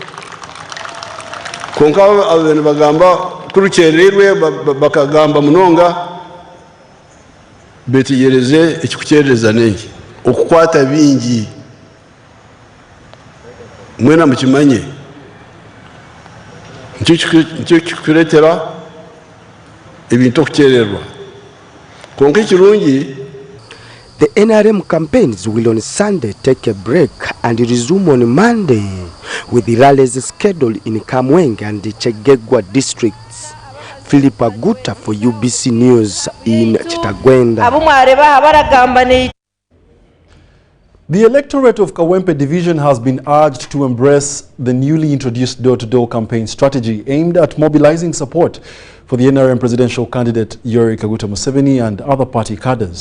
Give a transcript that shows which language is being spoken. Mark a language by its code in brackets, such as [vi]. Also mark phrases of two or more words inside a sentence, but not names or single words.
[nyn] konka abantu bagamba kurukererwe bakagamba munonga betegereze ikikukereza nenge okukwata bingi mwena mukimanye nicyo kikuretera ebintu okukererwa konka ikirungi. [en] The NRM campaigns will on Sunday take a break and resume on Monday with the rallies scheduled in Kamwenge and the Chegegwa districts. Philip Aguta for UBC News in Chitagwenda. The electorate of Kawempe Division has been urged to embrace the newly introduced door-to-door campaign strategy aimed at mobilizing support for the NRM presidential candidate Yoweri Kaguta Museveni and other party cadres.